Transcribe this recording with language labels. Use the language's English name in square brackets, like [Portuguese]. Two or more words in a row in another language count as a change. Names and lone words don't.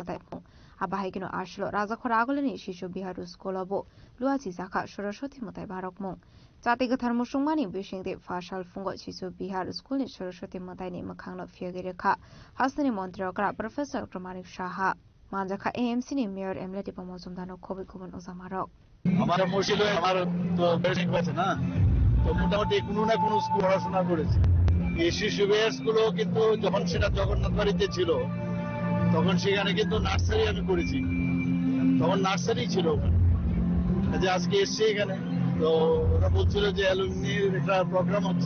[Bodo] दाइफुं आबाहायगिनो आशलो राजाखर आगोलनि शिशु बिहार स्कुलाबो लुवाजी जाका सरस्वती मताइ बारकमुं जाति गथार मुसुंमानि बिसिंदे फाशाल फुंगो शिशु बिहार स्कुलनि सरस्वती मताइनि मोखांनो फियोगे रेखा हासिनि मन्त्रकरा प्रोफेसर डॉक्टर मानिक साहा मानजाखा एएमसीनि मेयर एमलेटि पमजमदानो खबै गुबुन उजामारक [Bangla] আমার মসজিদে আমার তো বেসিক আছে না, তো মোটামুটি কোনো না কোনো স্কুল পড়াশোনা করেছি। এই শিশু বিহার স্কুলও কিন্তু যখন সেটা জগন্নাথ বাড়িতে ছিল তখন সেখানে কিন্তু নার্সারি আমি করেছি, তখন নার্সারি ছিল ওখানে। যে আজকে এসছে এখানে, তো ওরা বলছিল যে অ্যালুমিনির একটা প্রোগ্রাম হচ্ছে।